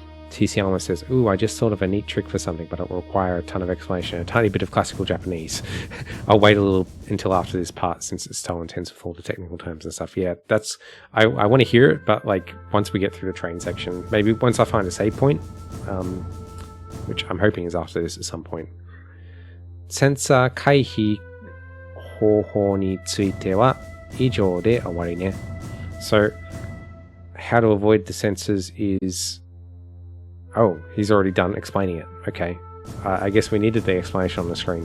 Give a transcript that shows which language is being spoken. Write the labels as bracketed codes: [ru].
[en] TCLMA says, ooh, I just thought of a neat trick for something, but it will require a ton of explanation, a tiny bit of classical Japanese. I'll wait a little until after this part since it's so intense with all the technical terms and stuff. Yeah, that's, I want to hear it, but like once we get through the train section, maybe once I find a save point, which I'm hoping is after this at some point. [ja] センサー回避方法については以上で終わりね。 [en] So, how to avoid the sensors is... Oh, he's already done explaining it. Okay. I guess we needed the explanation on the screen.